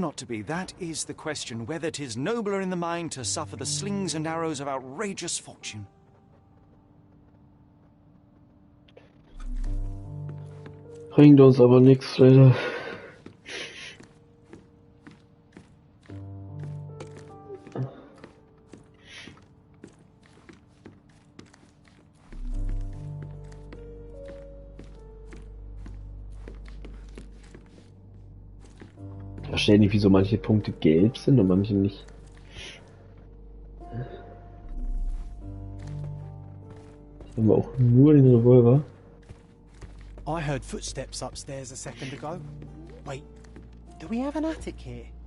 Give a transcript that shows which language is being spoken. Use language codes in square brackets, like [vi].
[en] not to be, that is the question, whether 'tis nobler in the mind to suffer the slings and arrows of outrageous fortune. [de] Bringt uns aber nichts, leider. Ich verstehe nicht, wieso manche Punkte gelb sind und manche nicht. Hier haben wir auch nur den Revolver. [en] I heard footsteps upstairs a second ago. Wait, do we have an attic here?